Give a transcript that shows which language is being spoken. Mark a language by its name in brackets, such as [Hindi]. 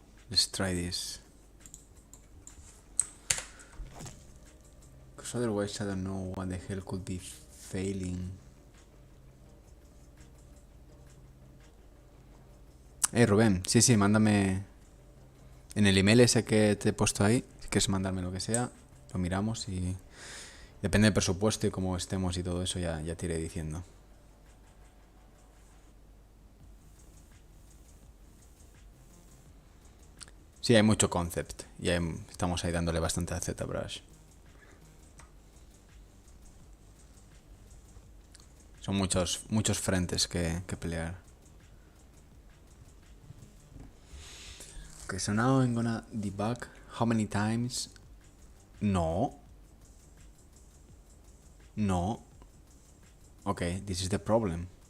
[English] Let's try this. Because otherwise I don't know what the hell could be failing. [Spanish] Rubén, sí, mándame en el email ese que te he puesto ahí, si quieres mandarme lo que sea, lo miramos y depende del presupuesto y cómo estemos y todo eso, ya te iré diciendo. Sí, hay mucho concept y estamos ahí dándole bastante a ZBrush. Son muchos frentes que pelear. [English] Okay, so now I'm gonna debug how many times. No. Okay, this is the problem.